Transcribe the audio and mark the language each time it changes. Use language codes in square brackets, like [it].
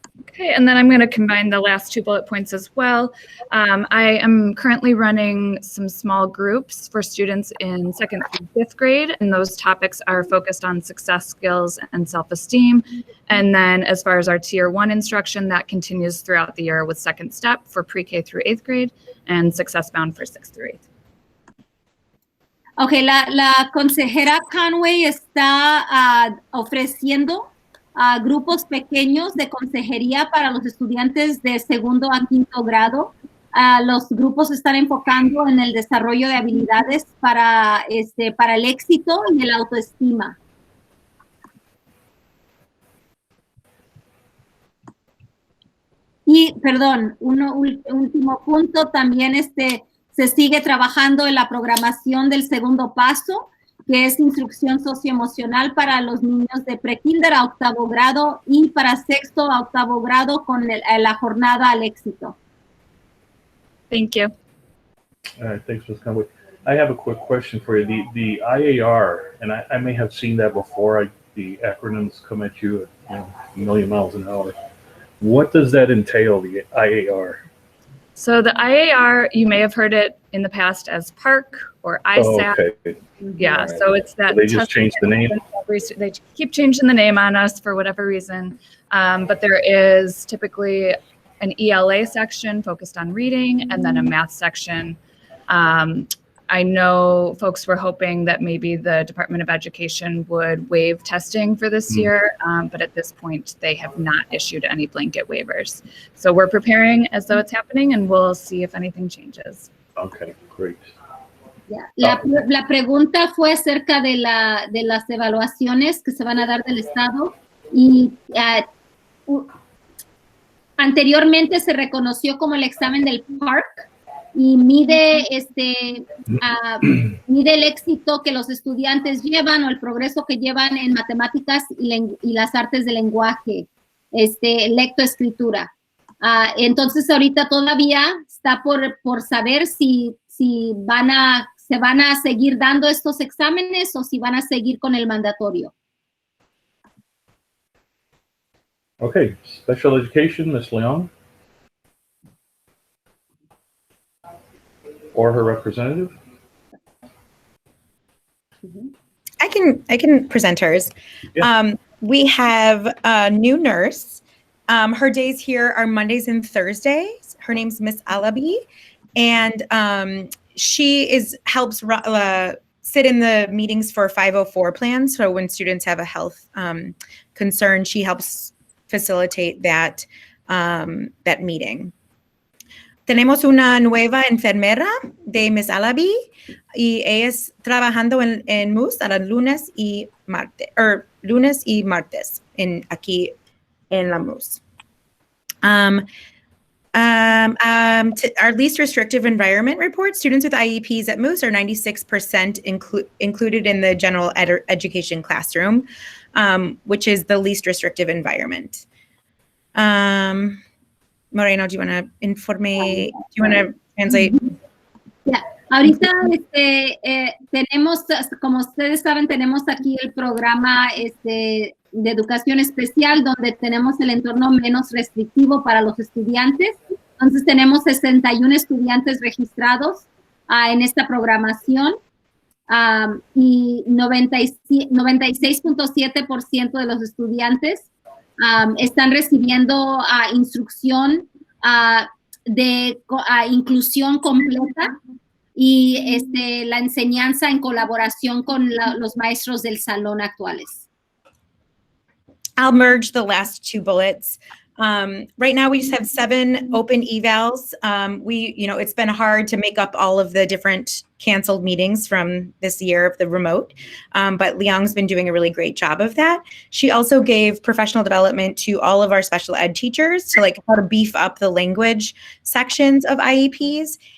[en] Okay, and then I'm going to combine the last 2 bullet points as well. I am currently running some small groups for students in 2nd through 5th grade, and those topics are focused on success skills and self-esteem. And then as far as our Tier 1 instruction, that continues throughout the year with Second Step for pre-K through 8th grade and Success Bound for 6th through 8th. [es] Okay, la consejera Conway está ofreciendo grupos pequeños de consejería para los estudiantes de 2º a 5º grado. Los grupos están enfocando en el desarrollo de habilidades para el éxito y el autoestima. Y, perdón, último punto, también se sigue trabajando en la programación del segundo paso que es instrucción socioemocional para los niños de prekinder a octavo grado y para sexto a octavo grado con la jornada al éxito. [en] Thank you. All right, thanks, Ms. Conway. I have a quick question for you. The IAR, and I may have seen that before. The acronyms come at you at a million miles an hour. What does that entail, the IAR? So the IAR, you may have heard it in the past as PARC or ISAP. Oh, okay. Yeah, All right. so it's that. So they just changed the name? They keep changing the name on us for whatever reason. But there is typically an ELA section focused on reading and then a math section. I know folks were hoping that maybe the Department of Education would waive testing for this year, but at this point they have not issued any blanket waivers. So we're preparing as though it's happening and we'll see if anything changes. Okay, great. Yeah. [es] La pregunta fue acerca de las evaluaciones que se van a dar del Estado y anteriormente se reconoció como el examen del PARC y mide el éxito que los estudiantes llevan o el progreso que llevan en matemáticas y las artes del lenguaje, lectoescritura. Entonces ahorita todavía está por saber si se van a seguir dando estos exámenes o si van a seguir con el mandatorio. [en] Okay, special education, Ms. Leong. Or her representative? I can present hers. Yeah. We have a new nurse. Her days here are Mondays and Thursdays. Her name's Miss Alabi, and she helps sit in the meetings for 504 plans. So when students have a health concern, she helps facilitate that meeting. [es] Tenemos una nueva enfermera de Miss Alabi y ella es trabajando en Moos a los lunes y martes aquí en la Moos. [en] Our least restrictive environment report, students with IEPs at Moos are 96% included in the general education classroom, which is the least restrictive environment. Moreno, do you want to translate? Yeah. [es] Ahorita tenemos, como ustedes saben, tenemos aquí el programa de educación especial donde tenemos el entorno menos restrictivo para los estudiantes. Entonces tenemos 61 estudiantes registrados en esta programación y 96.7% de los estudiantes están recibiendo instrucción de inclusión completa y la enseñanza en colaboración con los maestros del salón actuales. [en] I'll merge the last two bullets. Right now we just have 7 open evals. It's been hard to make up all of the different canceled meetings from this year of the remote, but Leong's been doing a really great job of that. She also gave professional development to all of our special ed teachers to how to beef up the language sections of IEPs.